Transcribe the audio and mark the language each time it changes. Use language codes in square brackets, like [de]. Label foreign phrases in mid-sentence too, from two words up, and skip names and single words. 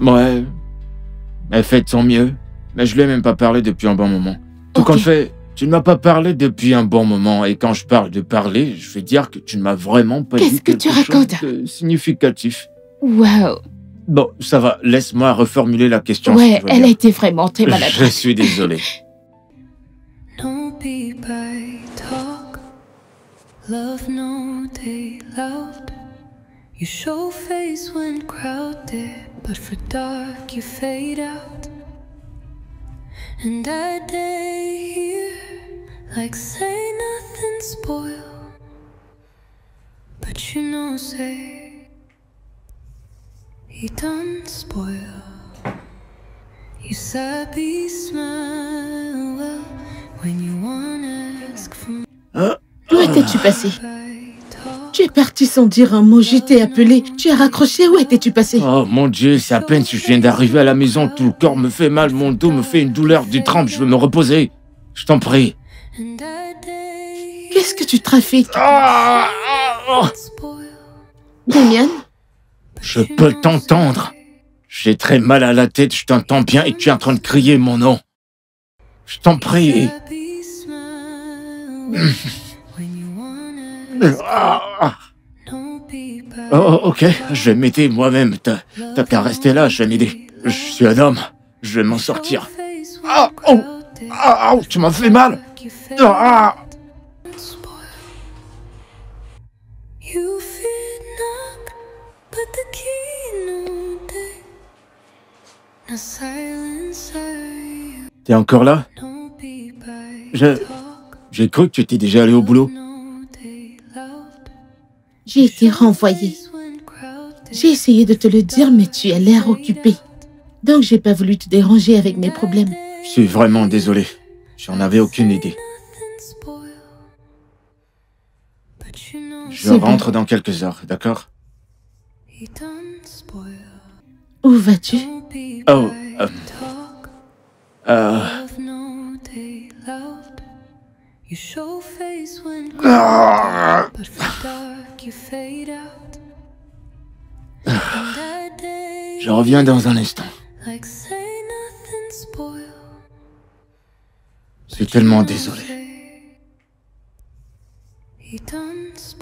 [fr] Ouais, elle fait de son mieux, mais je lui ai même pas parlé depuis un bon moment. Tout compte fait, tu ne m'as pas parlé depuis un bon moment, et quand je parle de parler, je vais dire que tu ne m'as vraiment pas dit quelque chose de significatif. Waouh. Bon, ça va, laisse-moi reformuler la question. Ouais, si tu veux elle bien. a été vraiment très maladroite. Je suis désolé. [pcm] No be by talk, love no day loud. You show face when crowded, but for dark you fade out. And I day here, like say nothing spoil, but you know say he done spoil. You sabi smile well when you wanna ask for [fr] Où étais-tu passé? [pcm] by talk. [fr] Tu es parti sans dire un mot, je t'ai appelé. Tu as raccroché, où étais-tu passé? Oh mon Dieu, c'est à peine si je viens d'arriver à la maison, tout le corps me fait mal, mon dos me fait une douleur du trempe, je veux me reposer. Je t'en prie. [pcm] And I day [fr] Qu'est-ce que tu trafiques? [pcm] spoil. [fr] Damien? Je peux t'entendre. J'ai très mal à la tête, je t'entends bien et tu es en train de crier mon nom. Je t'en prie. [pcm] Sabi smile well when you wanna ask no be by [fr] Oh, ok, je vais m'aider moi-même. T'as qu'à rester là, je vais m'aider. Je suis un homme, je vais m'en sortir. [pcm] face when Ah, oh, crowded, [fr] ah, oh, tu m'as fait mal. [pcm] you fade Ah, spoil. You fear knock, but the key no day. No silence I [fr] t'es encore là? [pcm] no be by [fr] Je- [pcm] talk, [fr] J'ai cru que tu étais déjà allé au boulot. [pcm] no day loud. [fr] J'ai été renvoyée. [pcm] Face when crowded, [fr] J'ai essayé de te le dire, mais tu as l'air occupé. Donc j'ai pas voulu te déranger avec mes problèmes. Je suis vraiment désolé. J'en avais aucune idée. [pcm] nothing spoil. But you know [fr] Je C'est bon. rentre dans quelques heures, d'accord? [pcm] he done spoil. [fr] Où vas-tu? [pcm] Don't be Oh, by talk, Euh... love no day loud. You show face when crowded, but for dark you fade out. And I day [fr] Je reviens dans un instant. [pcm] like say nothing spoil. [fr] Je suis tellement désolé. [pcm] He done spoil.